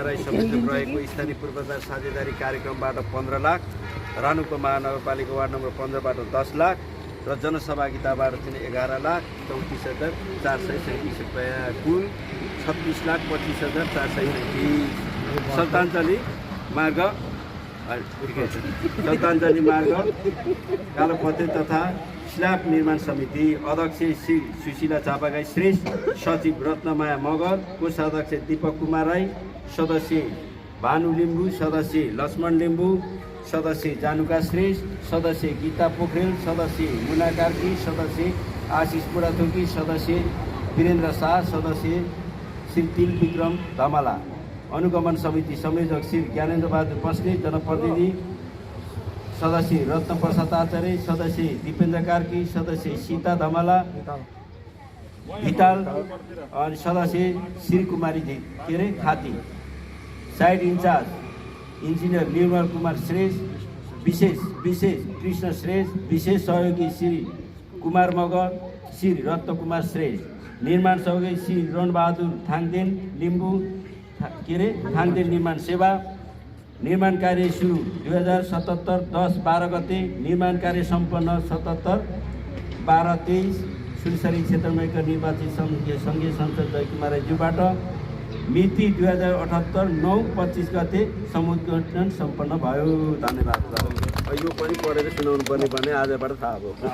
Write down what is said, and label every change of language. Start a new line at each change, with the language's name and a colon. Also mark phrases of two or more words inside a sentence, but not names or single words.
Nepali: राई समितिमा रहेको स्थानीय पूर्वाधार साझेदारी कार्यक्रमबाट 15 लाख, रानुको महानगरपालिका वार्ड नम्बर 15बाट 10 लाख र जनसहभागिताबाट चाहिँ 11,34,437 रुपियाँ, कुल 26,25,437। श्रद्धाञ्जली मार्ग कालोपत्रे तथा स्ल्याब निर्माण समिति अध्यक्ष श्री सुशीला चापागाई श्रेष्ठ, सचिव रत्नमाया मगर, कोषाध्यक्ष दीपक कुमार राई, सदस्य भानु लिम्बू, सदस्य लक्ष्मण लिम्बू, सदस्य जानुका श्रेष्ठ, सदस्य गीता पोखरेल, सदस्य मुना कार्की, सदस्य आशिष बुढाथोकी, सदस्य वीरेन्द्र शाह, सदस्य श्री तिल विक्रम धमाला, अनुगमन समिति संयोजक श्री ज्ञानेन्द्र बहादुर बस्ने, जनप्रतिनिधि सदस्य रत्न प्रसाद आचार्य, सदस्य दिपेन्द्र कार्की, सदस्य सीता धमाला भिताल अनि सदस्य श्री कुमारी खाती,
English: site in-charge engineer
Nepali: निर्मल कुमार श्रेष्ठ, विशेष कृष्ण श्रेष्ठ, विशेष सहयोगी श्री कुमार मगर, श्री रत्न कुमार श्रेष्ठ, निर्माण सहयोगी श्री रणबहादुर थाङदेन लिम्बू थाङदेन निर्माण सेवा। निर्माण कार्य सुरु 2077 10-12 गते, निर्माण कार्य सम्पन्न 77-12-23 सुनसरी क्षेत्रमा निर्वाचित सङ्घीय संसद जयकुमार राईज्यूबाट। मिति 2078 9-25 गते समुद्घाटन सम्पन्न भयो। धन्यवाद। यो पनि पढेर सुनाउनु पर्ने भने आजबाट थाहा भयो